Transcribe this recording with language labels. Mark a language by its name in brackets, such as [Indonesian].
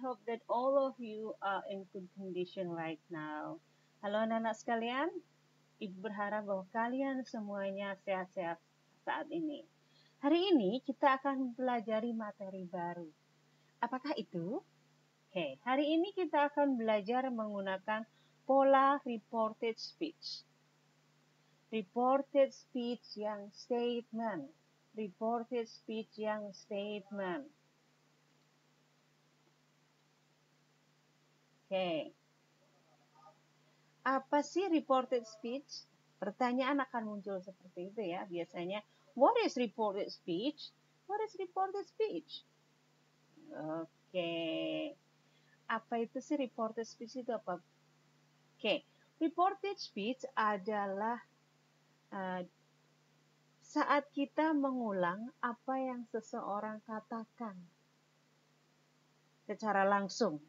[English] Hope that all of you are in good condition right now. [Indonesian] Halo anak-anak sekalian, Ibu berharap bahwa kalian semuanya sehat-sehat saat ini. Hari ini kita akan mempelajari materi baru. Apakah itu? Oke, hari ini kita akan belajar menggunakan pola reported speech. [English] Reported speech [Indonesian] yang [English] statement. Reported speech yang statement. [Indonesian] Oke. Apa sih reported speech? Pertanyaan akan muncul seperti itu ya. Biasanya, [English] what is reported speech? What is reported speech? Oke. [Indonesian] Apa itu sih reported speech itu apa? Oke. Reported speech adalah saat kita mengulang apa yang seseorang katakan secara langsung.